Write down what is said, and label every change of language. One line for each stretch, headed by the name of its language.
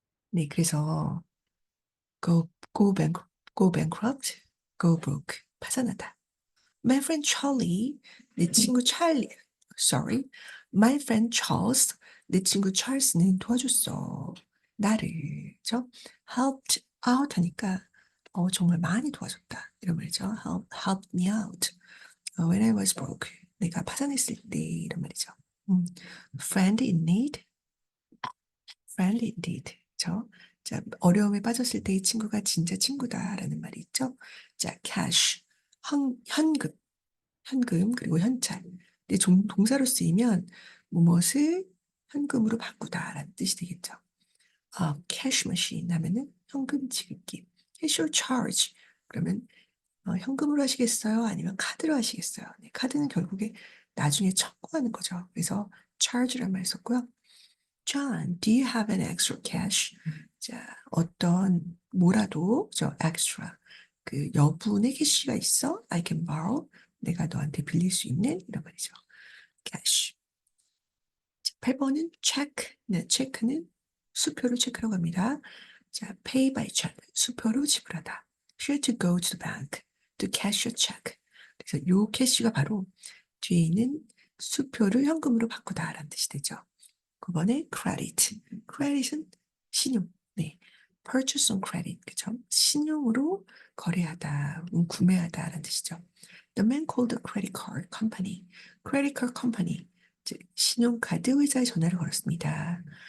Korean: 네, 그래서
English: go bankrupt, go bankrupt, go broke,
Korean: 파산하다.
English: My friend Charlie,
Korean: 내 친구 찰리,
English: sorry, my friend Charles,
Korean: 내 친구 찰스는 도와줬어. 나를, 저
English: helped out
Korean: 하니까 정말 많이 도와줬다. 이런 말이죠.
English: helped me out. when I was broke.
Korean: 내가 파산했을 때 이런 말이죠.
English: 음, friend in need, friend indeed.
Korean: 그죠? 자, 어려움에 빠졌을 때 이 친구가 진짜 친구다라는 말이 있죠. 자, cash, 현금. 현금 그리고 현찰. 근데 동사로 쓰이면 무엇을 현금으로 바꾸다라는 뜻이 되겠죠.
English: cash machine
Korean: 하면은 현금 지급기.
English: cash or charge
Korean: 그러면 현금으로 하시겠어요? 아니면 카드로 하시겠어요? 네, 카드는 결국에 나중에 청구하는 거죠. 그래서 charge란 말 썼고요.
English: John, do you have an extra cash?
Korean: 자, 어떤 뭐라도 저 extra 그 여분의 캐시가 있어?
English: I can borrow.
Korean: 내가 너한테 빌릴 수 있는 이런 말이죠. cash. 8번은 check. 네, 체크는 수표로 체크라고 합니다. 자,
English: pay by check.
Korean: 수표로 지불하다.
English: Here to go to the bank to cash your check.
Korean: 그래서 요 캐시가 바로 뒤에 있는 수표를 현금으로 바꾸다라는 뜻이 되죠. 9번에 credit. credit은 신용. 네.
English: purchase on credit.
Korean: 그죠? 신용으로 거래하다, 구매하다라는 뜻이죠.
English: The man called the credit card company. credit card company.
Korean: 즉, 신용카드 회사에 전화를 걸었습니다.